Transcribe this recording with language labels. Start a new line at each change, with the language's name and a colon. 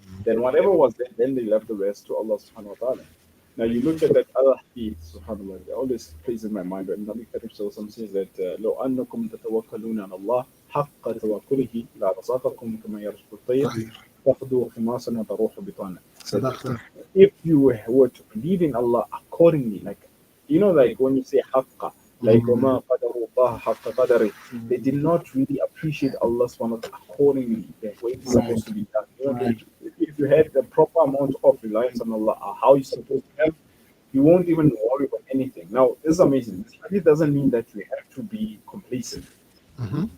English: Then whatever was there, then they left the rest to Allah subhanahu wa ta'ala. Now you look at that other hadith, subhanAllah, it always plays in my mind when Nabi Karim Sallallahu says that
Arabic: لو أنكم تتوكلون على الله حق توكله لرزقكم كما يرزق الطير طيب. تغدو خماصا وتروح بطانا. صدقت.
English: If you were to believe in Allah accordingly, like when you say haqqa, Like
Arabic: وَمَا قَدَرُوا اللَّهَ حَقَّ قَدَرِهِ.
English: They did not really appreciate Allah subhanahu wa ta'ala accordingly the way it's Right. supposed to be done. You know, Right. if you had the proper amount of reliance on Allah, how you're supposed to have, you won't even worry about anything. Now, this is amazing. This hadith doesn't mean that you have to be complacent. Mm-hmm.